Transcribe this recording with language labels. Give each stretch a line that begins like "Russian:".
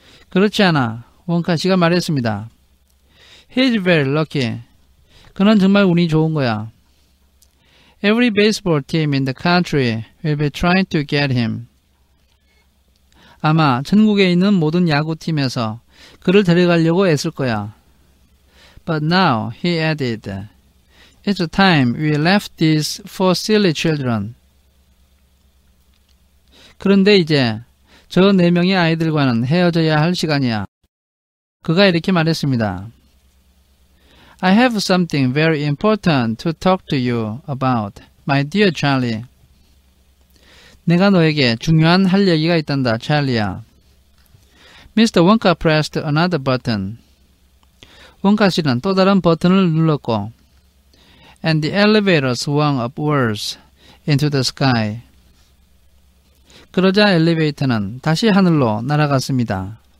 Korean: 그렇지 않아, 원카 씨가 말했습니다.
English: He's very lucky.
Korean: 그는 정말 운이 좋은 거야.
English: Every baseball team in the country will be trying to get him.
Korean: 아마 전국에 있는 모든 야구팀에서 그를 데려가려고 애쓸 거야.
English: But now, he added, It's time we left these four silly children.
Korean: 그런데 이제 저 네 명의 아이들과는 헤어져야 할 시간이야. 그가 이렇게 말했습니다.
English: I have something very important to talk to you about, my dear Charlie.
Korean: 내가 너에게 중요한 할 얘기가 있단다, 찰리야. Mr.
English: Wonka pressed another button.
Korean: 원카 씨는 또 다른 버튼을 눌렀고
English: and the elevator swung upwards into the sky.
Korean: 그러자 엘리베이터는 다시 하늘로 날아갔습니다.